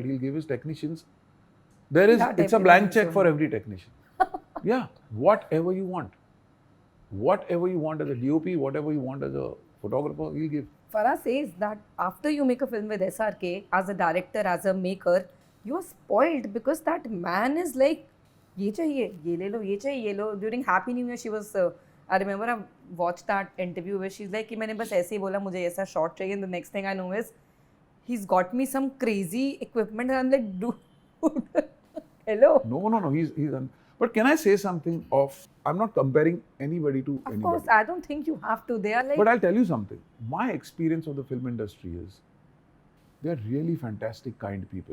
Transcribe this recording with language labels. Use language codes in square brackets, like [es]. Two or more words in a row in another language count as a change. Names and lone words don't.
[en] He'll give his technicians. It's a blank check for every technician. Yeah, whatever you want. Whatever you want as a DOP, whatever you want as a photographer, he'll give. Farah says that after you make a film with SRK, as a director, as a maker, you are spoiled because that man is like, [hi] ये चाहिए, ये ले लो, ये चाहिए, ये लो. [en] During Happy New Year, she was, I remember I watched that interview where she's like, [hi] कि मैंने बस ऐसे ही बोला मुझे ऐसा shot चाहिए, [en] and the next thing I know is, he's got me some crazy equipment, and I'm like, dude. Hello. No. He's but can I say something I'm not comparing anybody to anybody. Of course, I don't think you have to. They are like. But I'll tell you something. My experience of the film industry is they're really fantastic, kind people.